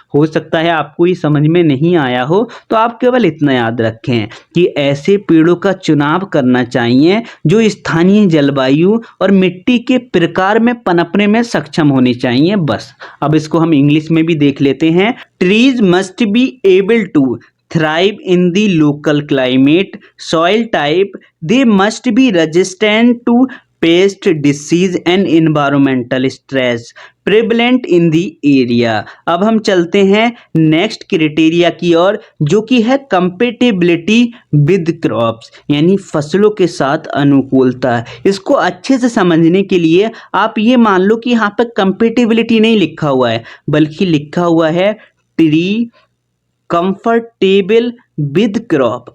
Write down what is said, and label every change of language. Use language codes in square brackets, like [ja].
[hi] हो सकता है आपको ये समझ में नहीं आया हो तो आप केवल इतना याद रखें कि ऐसे पेड़ों का चुनाव करना चाहिए जो स्थानीय जलवायु और मिट्टी के प्रकार में पनपने में सक्षम होने चाहिए। बस अब इसको हम इंग्लिश में भी देख लेते हैं। [en] Trees must be able to thrive in the local climate, soil type, they must be resistant to pest, disease and environmental stress prevalent in the area। [hi] अब हम चलते हैं नेक्स्ट क्राइटेरिया की ओर जो कि है कंपेटेबिलिटी विद क्रॉप्स, यानी फसलों के साथ अनुकूलता। इसको अच्छे से समझने के लिए आप ये मान लो कि यहाँ पर कंपेटेबिलिटी नहीं लिखा हुआ है बल्कि लिखा हुआ है ट्री कंफर्टेबल विद क्रॉप।